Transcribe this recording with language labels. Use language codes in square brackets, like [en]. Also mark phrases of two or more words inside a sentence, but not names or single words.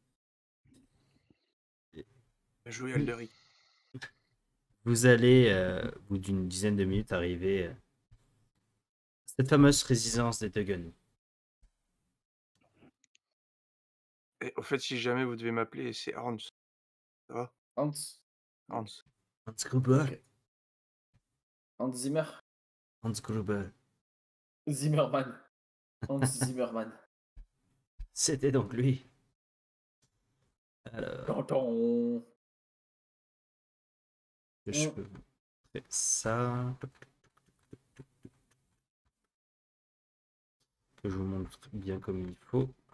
[fr] Jouer Alderic. Vous allez, au bout d'une dizaine de minutes, arriver à cette fameuse résidence des Tuggen. Et au fait, si jamais vous devez m'appeler, c'est Hans. Ça va? Hans. Hans. Hans Gruber. Ok. Hans Zimmer. Hans Gruber. Zimmerman. Hans Zimmerman. C'était donc lui. Alors, Tonton. que je peux faire ça. Que je vous montre bien comme il faut.